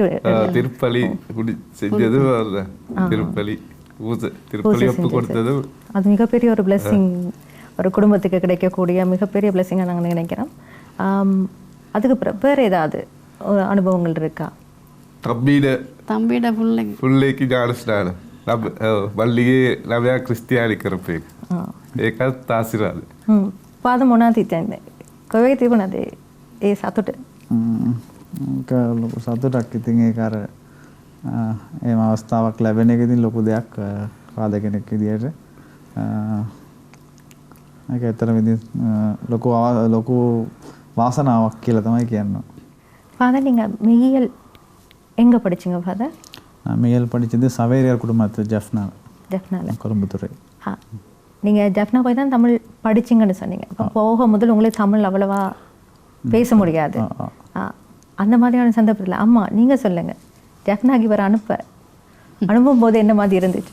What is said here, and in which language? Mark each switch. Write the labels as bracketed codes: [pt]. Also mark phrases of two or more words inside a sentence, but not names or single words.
[ta] திருப்பலி செஞ்சது, திருப்பலி ஒப்பு கொடுத்தது. அது மிகப்பெரிய ஒரு பிளெஸ்ஸிங், ஒரு குடும்பத்துக்கு கிடைக்கக்கூடிய மிகப்பெரிய பிளெஸ்ஸிங்காக நாங்கள் நினைக்கிறோம். அதுக்கு வேறு ஏதாவது ஒரு அனுபவங்கள் இருக்கா? தம்பியோட பிள்ளைக்கு ஞானஸ்நானம் [si] මල්ලිගේ ළමයා ක්‍රිස්තියානි කරපු එක. ඒකත් ආශිර්වාද. පාද මොනවද හිතන්නේ? කොහේ තිබුණද ඒ සතුට? ඒක ලොකු සතුටක්. ඉතින් ඒක අර එහෙම අවස්ථාවක් ලැබෙන එක ඉතින් ලොකු දෙයක් පාද කෙනෙක් විදියට. ඒක ඇත්තටම ඉතින් ලොකු වාසනාවක් කියලා තමයි කියන්නේ. [ta] ஃபாதர், நீங்கள் மெய்யியல் எங்கே படிச்சிங்க ஃபாதர்? நான் மெய்யியல் படித்தது சவேரியார் குடும்பத்து ஜெஃப்னால கொழும்புத்துறை. நீங்கள் ஜெஃப்னா போய் தான் தமிழ் படிச்சிங்கன்னு சொன்னீங்க. இப்போ போக முதல் உங்களுக்கு தமிழ் அவ்வளவா பேச முடியாது. அந்த மாதிரியான சந்தர்ப்பத்தில் அம்மா நீங்கள் சொல்லுங்கள், ஜெஃப்னாக்கு இவர் அனுப்பும் போது என்ன மாதிரி இருந்துச்சு?